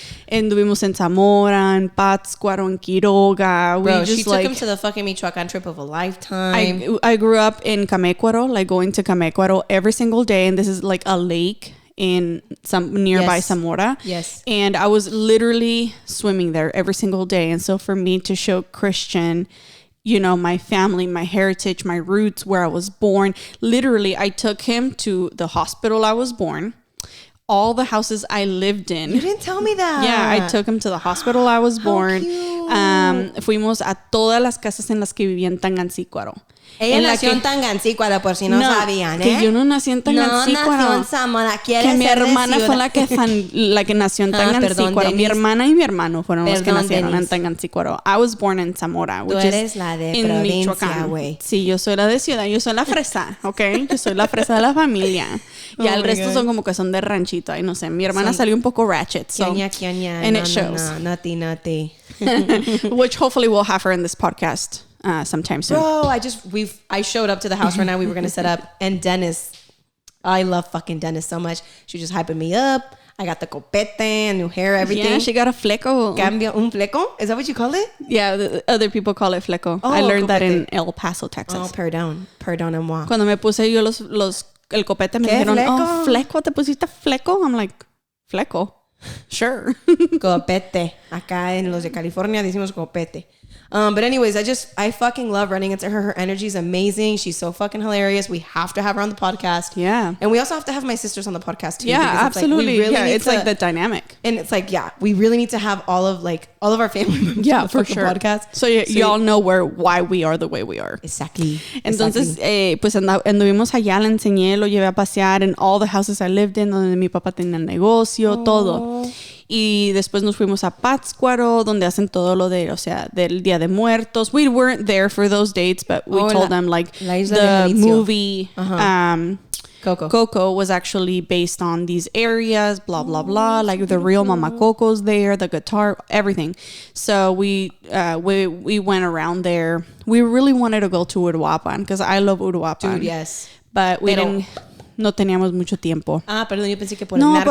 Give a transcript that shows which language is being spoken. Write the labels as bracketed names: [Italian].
[Spanish] Anduvimos en Zamora, en Pátzcuaro, en Quiroga. [English] Bro, she took him to the fucking Michoacán trip of a lifetime. I grew up in Camécuaro, like going to Camécuaro every single day. And this is like a lake in some nearby Zamora. Yes. And I was literally swimming there every single day. And so for me to show Christian, you know, my family, my heritage, my roots, where I was born, literally I took him to the hospital I was born, all the houses I lived in. You didn't tell me that. Yeah, I took him to the hospital I was born. [Spanish] Fuimos a todas las casas en las que vivía en Tangancícuaro. Ella nació en Tangancícuaro, por si no sabían, ¿eh? Que yo no nací en Tangancícuaro. No nació en Zamora. Que mi hermana fue la que nació en Tangancícuaro. Mi hermana y mi hermano fueron los que nacieron en Tangancícuaro. [English] I was born in Zamora, which [Spanish] Tú eres la de provincia, güey. Sí, yo soy la de ciudad. Yo soy la fresa, ¿ok? Yo soy la fresa de la familia. Y el resto son como que son de ranchito. Ay, no sé. Mi hermana salió un poco ratchet. [English] So, and it shows. Nati. Which hopefully we'll have her in this podcast sometime soon. Bro, I showed up to the house right now. We were going to set up. And Dennis, I love fucking Dennis so much. She was just hyping me up. I got the copete and new hair, everything. Yeah, she got a fleco. [Spanish] Cambio un fleco? [English] Is that what you call it? Yeah, other people call it fleco. I learned that in El Paso, Texas. Oh, perdón-moi. [Spanish] Cuando me puse yo el copete, me dijeron, oh, fleco, ¿te pusiste fleco? [English] I'm like, fleco? Sure. [Spanish] Copete. Acá en los de California decimos copete. [English] But anyways, I fucking love running into her. Her energy is amazing. She's so fucking hilarious. We have to have her on the podcast. Yeah. And we also have to have my sisters on the podcast too. Yeah, absolutely. It's like the dynamic. And it's like, we really need to have all of our family members on the for sure. podcast. So y'all know why we are the way we are. Exactly. [Spanish] Entonces, pues anduvimos allá, le enseñé, lo llevé a pasear en [English] all the houses I lived in, [Spanish] donde mi papá tenía el negocio, todo. Y después nos fuimos a Pátzcuaro, donde hacen todo lo de, o sea, del Día de Muertos. [English] We weren't there for those dates, but we told them like the movie Coco was actually based on these areas, blah, blah, blah. Like the real Mama Coco's there, the guitar, everything. So we went around there. We really wanted to go to Uruapan because I love Uruapan. Dude, yes. But we didn't... [Spanish] No teníamos mucho tiempo. Perdón, yo pensé que por el narco.